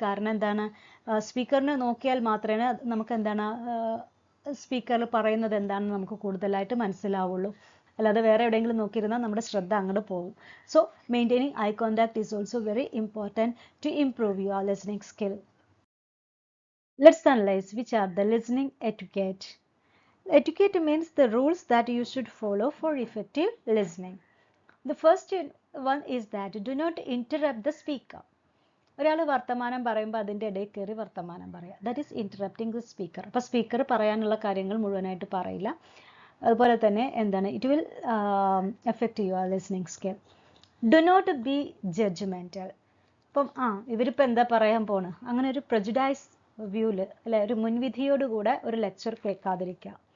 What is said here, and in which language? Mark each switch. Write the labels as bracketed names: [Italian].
[Malayalam] കാരണം എന്താണ്, സ്പീക്കറിനെ നോക്കിയാൽ മാത്രമേ നമുക്ക് എന്താണ് സ്പീക്കറിൽ പറയുന്നത് എന്താണെന്ന് നമുക്ക് കൂടുതലായിട്ട് മനസ്സിലാവുള്ളൂ. അല്ലാതെ വേറെ എവിടെയെങ്കിലും നോക്കിയിരുന്നാൽ നമ്മുടെ ശ്രദ്ധ അങ്ങോട്ട് പോകും. [English] So maintaining eye contact is also very important to improve your listening skill. Let's analyze which are the listening etiquette. Etiquette means the rules that you should follow for effective listening. The first one is that do not interrupt the speaker. [Malayalam] ഒരാൾ വർത്തമാനം പറയുമ്പോൾ അതിൻ്റെ ഇടയിൽ കയറി വർത്തമാനം പറയുക, [English] That is interrupting the speaker. [Malayalam] അപ്പോൾ speaker പറയാനുള്ള കാര്യങ്ങൾ മുഴുവനായിട്ട് പറയില്ല. അതുപോലെ തന്നെ എന്താണ്, [English] It will affect your listening skill. Do not be judgmental. [Malayalam] ഇപ്പം ഇവരിപ്പോൾ എന്താ പറയാൻ പോണ്, അങ്ങനെ ഒരു പ്രജുഡൈസ് വ്യൂവിൽ അല്ലെ, ഒരു മുൻവിധിയോടുകൂടെ ഒരു ലെക്ചർ കേൾക്കാതിരിക്കുക.